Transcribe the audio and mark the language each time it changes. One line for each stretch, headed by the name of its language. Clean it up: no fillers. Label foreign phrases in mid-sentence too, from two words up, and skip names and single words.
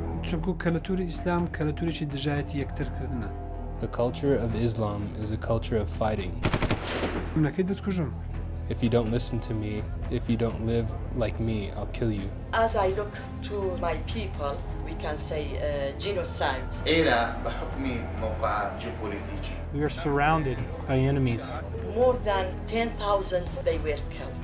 Central Kurdish: چونکو کەلتوری ئیسلام کەلتوریی دژایەتی یەکترکردنە.
English: The culture of Islam is a culture of fighting.
Central Kurdish: منەکەی دەتکوژم.
English: If you don't listen to me, if you don't live like me, I'll kill you. As I look to my people, we can say genocides. We are surrounded by enemies. More than 10,000 they were killed.